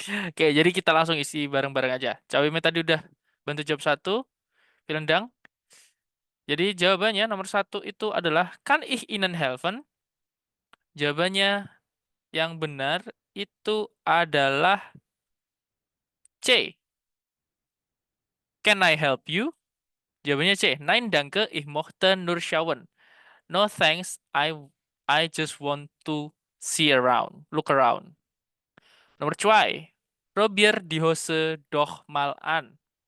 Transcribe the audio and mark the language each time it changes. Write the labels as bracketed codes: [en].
[id] Oke, jadi kita langsung isi bareng-bareng aja. Cawime tadi udah bantu jawab 1, Pilendang. Jadi jawabannya nomor 1 itu adalah [de] Kan ich Ihnen helfen? [id] Jawabannya yang benar itu adalah C. [en] Can I help you? [id] Jawabannya C. [de] Nein, danke, ich mochte nur schauen. [en] No thanks, I just want to see around, look around. [id] Nomor 2. [de] Probier die Hose doch mal an.